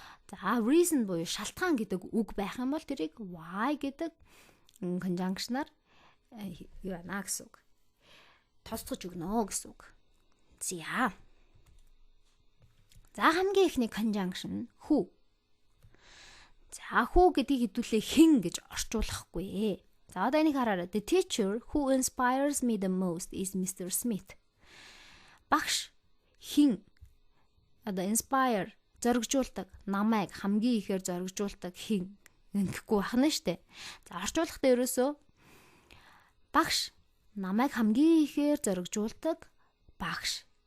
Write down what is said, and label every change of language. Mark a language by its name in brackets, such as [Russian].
[Mongolian] За reason буюу шалтгаан гэдэг үг байх юм бол тэрийг why гэдэг conjunction-аар юу байна гэсэн үг. Тосцож өгнө гэсэн үг. За хамгийн ихний conjunction who. За who гэдгийг хэдүүлээ хэн гэж орчуулахгүй. [English] За одоо энийг хараарай. The teacher who inspires me the most is Mr. Smith. [Mongolian] Багш хэн одоо inspire зоригжуулдаг намайг хамгийн ихээр зоригжуулдаг хэн ингэхгүй байна штэ. За орчуулгахдаа ерөөсөө багш намайг хамгийн ихээр зоригжуулдаг багш.